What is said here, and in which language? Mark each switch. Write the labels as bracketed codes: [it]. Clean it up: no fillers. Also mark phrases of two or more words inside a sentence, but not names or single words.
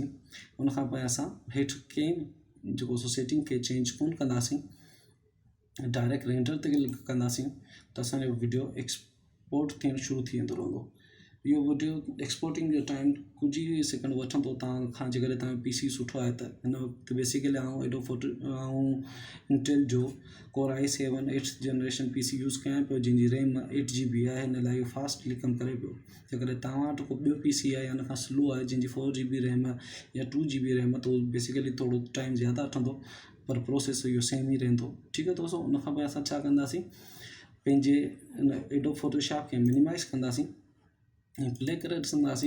[sd] उनखां पोइ असां हेठि कंहिं जेको सो सेटिंग खे चेंज कोन कंदासीं, [en] direct render [sd] ते क्लिक कंदासीं त असांजो वीडियो एक्सपोर्ट थियणु शुरू थी वेंदो रहंदो। इहो वीडियो एक्सपोर्टिंग जो टाइम कुझु ई सेकंड वठंदो तव्हांखां। जेकॾहिं तव्हांजो PC सुठो आहे त हिन वक़्तु बेसिकली एडोब फोटो इंटेल जो Core i7 8th जनरेशन PC यूज़ कयां पियो, जंहिंजी रैम 8 GB आहे। हिन लाइ इहो फास्टली कमु करे पियो। जेकॾहिं तव्हां वटि को ॿियो PC आहे या हिन खां स्लो आहे, जंहिंजी 4 GB रैम आहे या 2 GB रैम आहे, त उहो बेसिकली थोरो टाइम ज़्यादा वठंदो, पर प्रोसेस इहो सेम ई रहंदो। ठीकु आहे दोस्तों, उनखां पोइ असां छा कंदासीं, पंहिंजे हिन एडोब फोटोशॉप खे मिनिमाइज़ कंदासीं ऐं प्ले करे ॾिसंदासीं।